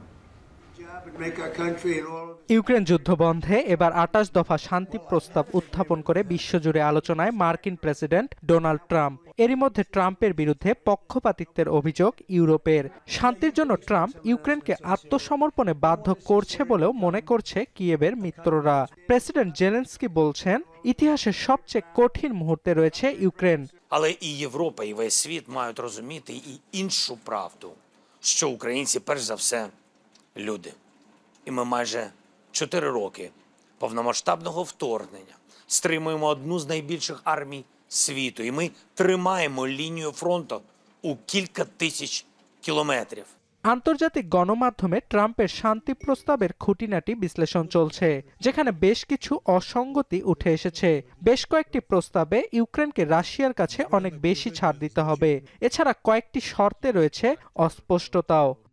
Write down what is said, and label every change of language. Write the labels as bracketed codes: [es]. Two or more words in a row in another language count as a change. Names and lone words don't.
[bn] ইউক্রেন যুদ্ধ বন্ধে এবার 28 দফা শান্তি প্রস্তাব উত্থাপন করে বিশ্বজুড়ে আলোচনায় মার্কিন প্রেসিডেন্ট ডোনাল্ড ট্রাম্প। এরই মধ্যে ট্রাম্পের বিরুদ্ধে পক্ষপাতিত্বের অভিযোগ ইউরোপের। শান্তির জন্য ট্রাম্প ইউক্রেনকে আত্মসমর্পণে বাধ্য করছে বলেও মনে করছে কিয়েভের মিত্ররা। প্রেসিডেন্ট জেলেনস্কি বলছেন, ইতিহাসের সবচেয়ে কঠিন মুহূর্তে রয়েছে ইউক্রেন। [uk] Але і Європа, і весь світ мають розуміти і іншу правду, що українці перш за все люди. І ми майже 4 роки повномасштабного вторгнення стримуємо одну з найбільших армій світу. І ми тримаємо лінію фронту у кілька тисяч кілометрів. [bn] আন্তর্জাতিক গণমাধ্যমে ট্রাম্পের শান্তি প্রস্তাবের খুঁটিনাটি বিশ্লেষণ চলছে, যেখানে বেশ কিছু অসঙ্গতি উঠে এসেছে। বেশ কয়েকটি প্রস্তাবে ইউক্রেনকে রাশিয়ার কাছে অনেক বেশি ছাড় দিতে হবে। এছাড়া কয়েকটি শর্তে রয়েছে অস্পষ্টতাও।